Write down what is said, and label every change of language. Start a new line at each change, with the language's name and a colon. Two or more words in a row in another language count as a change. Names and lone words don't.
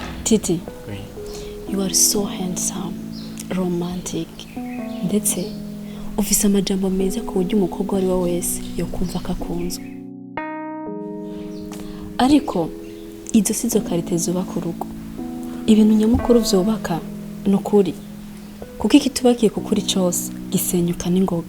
Rundi: Titi,
English: you are so handsome, romantic,
Rundi: ndetse ufise amajambo meza ku buryo umukobwa ari we wese yo kumva akakunzwe. Ariko izo sizo karite zubaka urugo. Ibintu nyamukuru vyubaka nukuri. Kuko ikitubakiye kukuri cyose gisenyuka n'ingoga.